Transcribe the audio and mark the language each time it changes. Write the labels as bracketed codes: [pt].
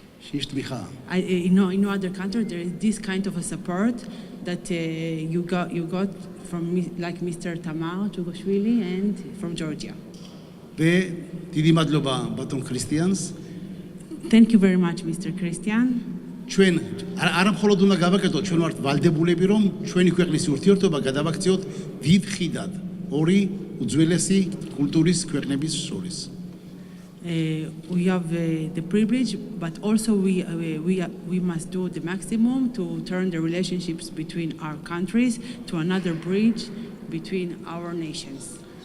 [en] In no other country there is this kind of a support that you got from like Mr. Tamar Tugashvili and from Georgia. [ka] დიდი მადლობა ბატონ ქრისტიანს. [en] Thank you very much, Mr. Christian. [ka] ჩვენ არა მხოლოდ უნდა გავაკეთოთ, ჩვენ ვართ ვალდებულები, რომ ჩვენი ქვეყნის ურთიერთობა გადავაქციოთ დიდ ხიდად ორი უძველესი კულტურის ქვეყნების შორის. [en] We have the privilege, but also we must do the maximum to turn the relationships between our countries to another bridge between our nations.